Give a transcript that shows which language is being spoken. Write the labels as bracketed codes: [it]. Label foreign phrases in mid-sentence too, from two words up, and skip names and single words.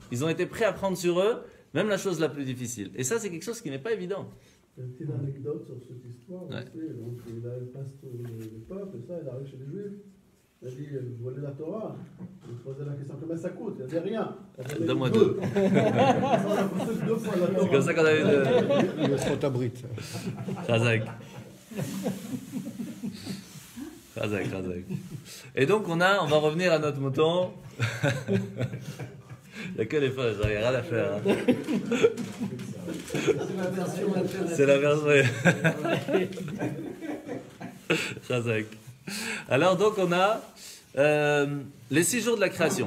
[fr] Ils ont été prêts à prendre sur eux, même la chose la plus difficile. Et ça c'est quelque chose qui n'est pas évident. Une petite anecdote sur cette histoire. Ouais. Donc, il passe le peuple, et ça, il arrive chez les Juifs. Il a dit, vous voulez la Torah? Il posait la question, combien ça coûte? Il a dit rien. Donne-moi deux. C'est comme ça qu'on avait Le Trottabrit. [he] חזק. חזק. [fr] Et donc on va revenir à notre mouton. Il n'y a que les fois, j'en ai rien à faire. Hein. C'est la version. Chazak. Alors donc on a les 6 jours de la création.